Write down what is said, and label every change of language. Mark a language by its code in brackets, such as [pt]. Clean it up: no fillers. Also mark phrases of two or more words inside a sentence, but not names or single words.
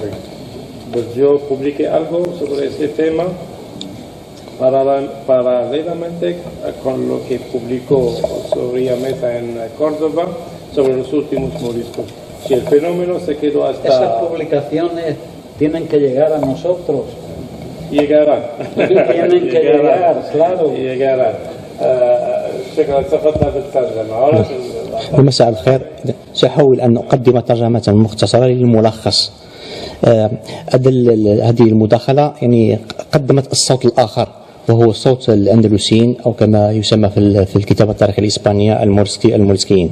[es] Pues yo publiqué algo sobre ese tema paralelamente con lo que publicó Soria Mesa en Córdoba sobre los últimos moriscos. Si el fenómeno se quedó hasta... Esas publicaciones tienen que llegar a nosotros. Llegarán. Tienen que llegar, claro. Llegarán. [ar] شكرا. تفضل بالترجمة. مساء الخير. سأحاول أن أقدم ترجمة مختصرة للملخص. هذه المداخلة يعني قدمت الصوت الآخر، وهو صوت الأندلسيين، أو كما يسمى في الكتابة التاريخية الإسبانية الموريسكيين.